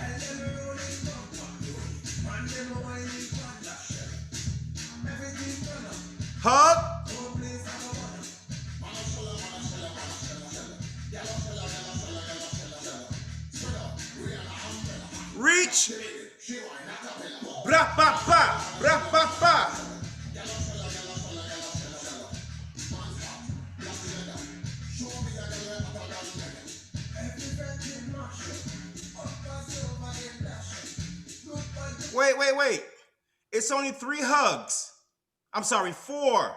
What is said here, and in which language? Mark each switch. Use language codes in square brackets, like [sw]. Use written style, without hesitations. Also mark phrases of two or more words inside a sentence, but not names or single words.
[en] Hug. Reach. Bra ba ba, bra ba ba. Wait. It's only 3 hugs. I'm sorry, 4.